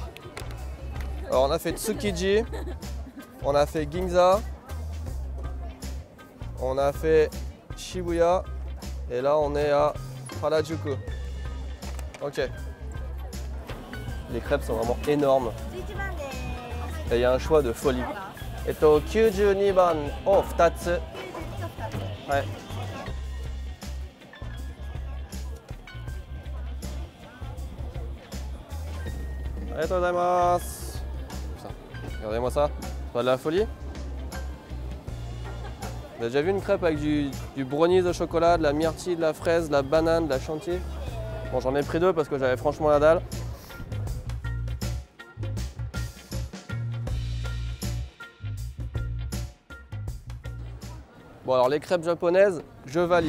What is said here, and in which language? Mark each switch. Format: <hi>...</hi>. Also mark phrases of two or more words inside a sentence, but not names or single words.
<fr>Alors on a fait Tsukiji, on a fait Ginza, on a fait Shibuya et là on est à Harajuku. Ok. Les crêpes sont vraiment énormes. Et il y a un choix de folie.</fr> <ja>92 番を2つ。はい。ありがとうございます。</ja> <fr>Regardez-moi ça. C'est pas de la folie? Vous avez déjà vu une crêpe avec du brownies au chocolat, de la myrtille, de la fraise, de la banane, de la chantilly? Bon, j'en ai pris deux parce que j'avais franchement la dalle. Bon, alors les crêpes japonaises, je valide.</fr>